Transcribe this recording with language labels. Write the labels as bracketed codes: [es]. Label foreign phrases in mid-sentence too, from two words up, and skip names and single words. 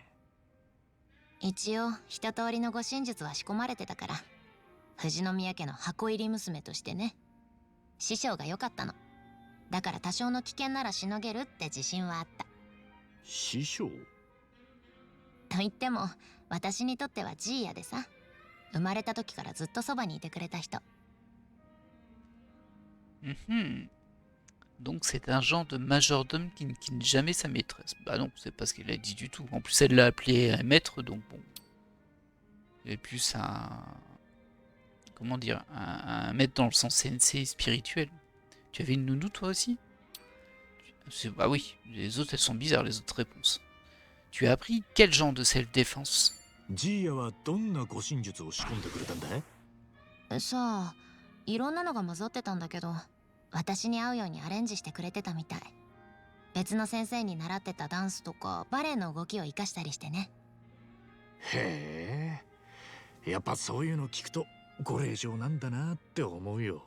[ja] 一応一通りの護身術は仕込まれてたから、富士宮家の箱入り娘としてね。師匠が良かったの。だから多少の危険ならしのげるって自信はあった。師匠？と言っても私にとってはジーヤでさ、生まれた時からずっとそばにいてくれた人。 [fr] Donc c'est un genre de majordome qui ne quitte jamais sa maîtresse. Bah non, c'est pas ce qu'elle a dit du tout. En plus elle l'a appelé un maître, donc bon. Et plus un... Comment dire, un maître dans le sens sensei spirituel. Tu avais une nounou toi aussi? Bah oui, les autres elles sont bizarres les autres réponses. Tu as appris quel genre de self-défense? [ja] ジーヤはどんな護身術を仕込んでくれたんだ？さあ、いろんなのが混ざってたんだけど、私に合うようにアレンジしてくれてたみたい。別の先生に習ってたダンスとかバレエの動きを活かしたりしてね。へえ、やっぱそういうの聞くとご令嬢なんだなって思うよ。